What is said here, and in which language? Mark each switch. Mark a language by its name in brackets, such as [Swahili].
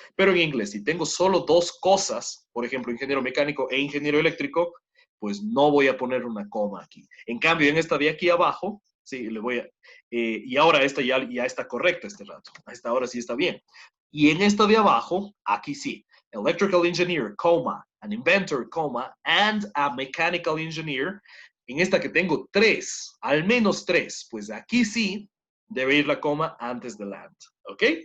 [Spanish] Pero en inglés, si tengo solo 2 cosas, por ejemplo, ingeniero mecánico e ingeniero eléctrico, pues no voy a poner una coma aquí. En cambio, en esta de aquí abajo, sí, le voy a... y ahora esta ya está correcta este rato. A esta hora sí está bien. Y en esta de abajo, aquí sí. [English] Electrical engineer, coma, an inventor, coma, and a mechanical engineer. [Spanish] En esta que tengo 3, al menos 3, pues aquí sí debe ir la coma antes del and, ¿ok?